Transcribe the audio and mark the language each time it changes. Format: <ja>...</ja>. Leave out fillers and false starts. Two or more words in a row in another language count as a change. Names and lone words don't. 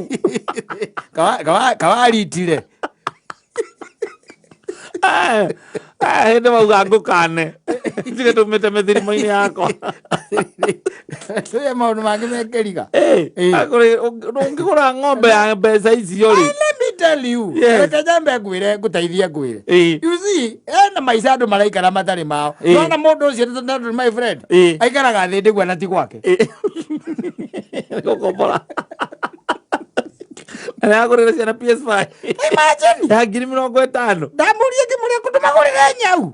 <ki>Kawaritire. Hĩndĩ mauga ngũkane. Ndigĩ tũmĩte mĩthirimo-inĩ yakwa. Tũrĩa maũndũ mangĩ mekĩriga. Ũngĩgũra ng'ombe ya mbeca icio rĩ.</ki> <en>Let me tell you.</en> <ki>Reke nyambe ngwĩre ngũteithie ngwĩre.</ki> <en>You see,</en> <ki>na maica andũ maraikara matarĩ mao. No na mũndũ ũcio</ki> <en>my friend.</en> <ki>Aikaraga thĩ ndĩgua na ti gwake. Gũkombora. Na agũrĩre ciana PS5.</ki> <en>Imagine.</en> <ki>Ya 50,000. Ndamũria ngĩmũria kũndũ magũrĩre nyau.</ki>